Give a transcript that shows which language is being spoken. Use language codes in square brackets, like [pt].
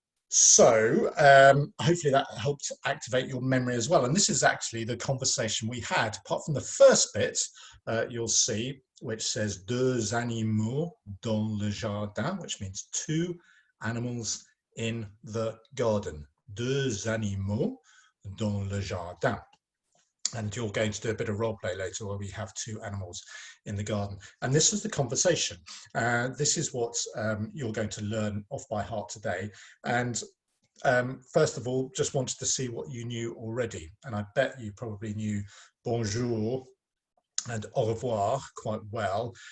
[en] So hopefully that helped activate your memory as well. And this is actually the conversation we had, apart from the first bit, you'll see, which says [fr] deux animaux dans le jardin, [en] which means two animals in the garden. [fr] Deux animaux dans le jardin. [en] And you're going to do a bit of role play later where we have two animals in the garden. And this is the conversation. This is what you're going to learn off by heart today. And first of all, just wanted to see what you knew already. And I bet you probably knew bonjour and au revoir quite well.